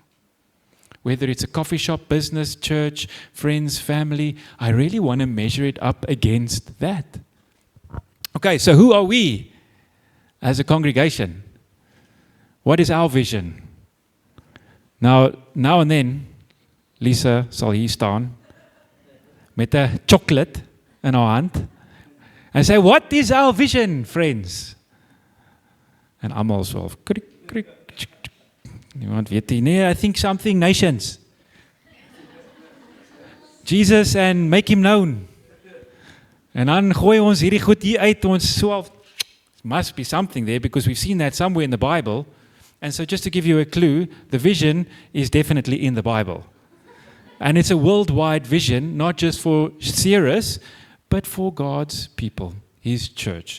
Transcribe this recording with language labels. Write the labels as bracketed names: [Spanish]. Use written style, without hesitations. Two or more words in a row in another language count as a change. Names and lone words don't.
[English] Whether it's a coffee shop, business, church, friends, family, I really want to measure it up against that. Okay, so who are we as a congregation? What is our vision? Now and then, [Afrikaans] Lisa sal hier staan met 'n chocolate in haar hand [English] and say, what is our vision, friends? [Afrikaans] And almal sal krik, krik, tsk, tsk. Niemand weet nie. Nee, [English] I think something nations. Jesus and make him known. [Afrikaans] En dan gooi ons hierdie goed hier uit, ons so [English] must be something there because we've seen that somewhere in the Bible. And so just to give you a clue, the vision is definitely in the Bible. And it's a worldwide vision, not just for Ceres, but for God's people, His church.